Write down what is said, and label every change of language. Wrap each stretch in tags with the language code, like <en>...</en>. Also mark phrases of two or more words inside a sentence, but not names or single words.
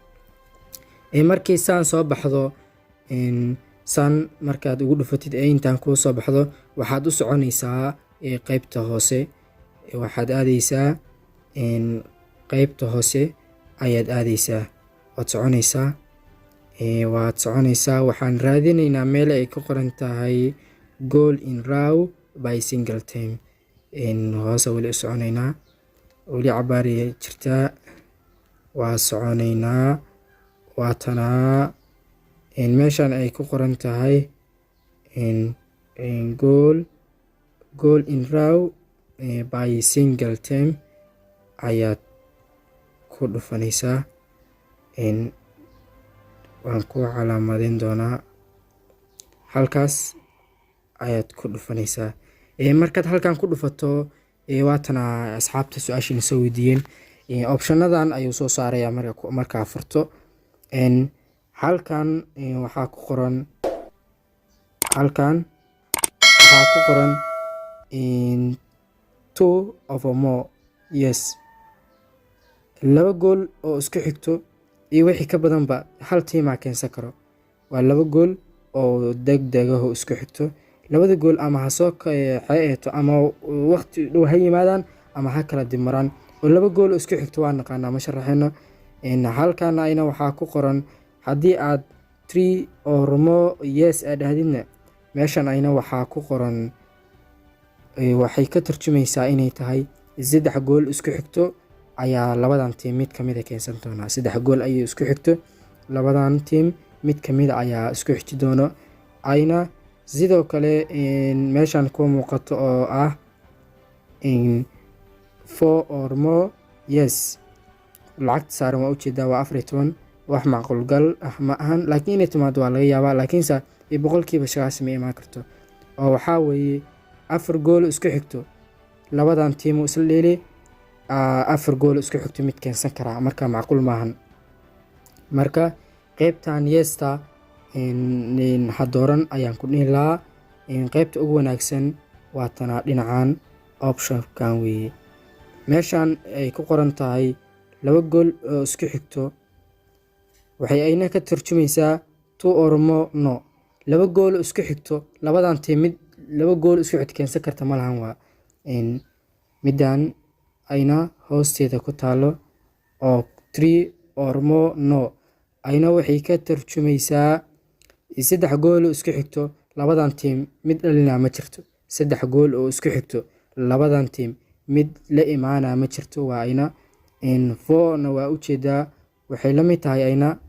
<so>markii saan soo baxdo san markaad ugu dhufatid intaan ku soo baxdo waxaad u soconaysaa qaybta hoose waxaad aadaysaa qaybta hoose ayaad aadaysaa waad soconaysaa waxaan raadinaynaa meel ay ku qoran tahay</so> <en>goal in row by single time</en> <so>hoose wali u soconaynaa wali cabaari jirtaa waa soconaynaa waatanaa meeshan ay ku qoran tahay</so> <en>goal in row by single time</en> <so>ayaad ku dhufanaysaa waan ku calaamadeyn doonaa halkaas ayaad ku dhufanaysaa markaad halkan ku dhufato waatana asxaabta su'aashina soo weydiiyeen optionadan ayuu soo saaraya markaa furto halkan waxaa ku qoran</so> <en>two of or more yes</en> <so>laba gool oo isku xigto iyo wixii ka badanba hal tiimaa keensan karo waa laba gool oo degdegaho isku xigto labada gool ama ha soo xeeto ama waqti dhow ha yimaadaan ama ha kala dib maraan oo laba gool oo isku xigto waa naqaanaa ma sharaxayno halkan ayna waxaa ku qoran haddii aad</so> <en>3 or more yes</en> <so>aad dhahdidna meeshan ayna waxaa ku qoran waxay ka tarjumaysaa inay tahay saddex gool isku xigto ayaa labadan team mid kamid ah keensan doona saddex gool ayay isku xigto labadan team mid kamid ah ayaa isku xigti doono ayna sidoo kale meeshan ku muuqato oo ah</so> <en>4 or more yes</en> <so>lacagta saaran waa ujeedaa waa 14 wax macquul gal ah ma ahan laakiin inay timaado waa laga yaabaa laakiinse boqolkiiba 90 ma imaan karto oo waxaa weeye 4 gool isku xigto labadan team isla dheelay 4 gool isku xigto mid keensan karaa marka macquul maahan marka qaybtan yesta hadooran ayaan ku dhihi lahaa qaybta ugu wanaagsan waa tana dhinacan optionkan weeye meeshan ay ku qoran tahay laba gool oo isku xigto waxay ayna ka tarjumaysaa</so> <en>2 or more no</en> <so>laba gool isku xigto labadan team mid laba gool isku xigto keensan karta ma lahan waa midan ayna hoosteeda ku taalo oo</so> <en>3 or more no</en> <so>ayna waxay ka tarjumaysaa saddex gool oo isku xigto labadan team mid dhalina ma jirto saddex gool oo isku xigto labadan team mid la imaana ma jirto waa ayna 4 na waa ujeedaa waxay la mid tahay ayna</so>